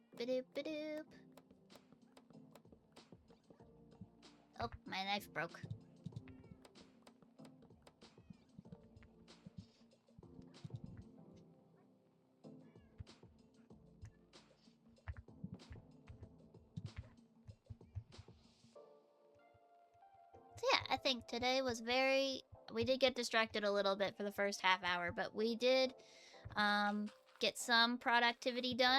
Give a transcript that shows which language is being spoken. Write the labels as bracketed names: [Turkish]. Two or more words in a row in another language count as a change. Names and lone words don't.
[English] Ba-doop-ba-doop. Oh, my knife broke. So yeah, I think today was we did get distracted a little bit for the first half hour, but we did get some productivity done.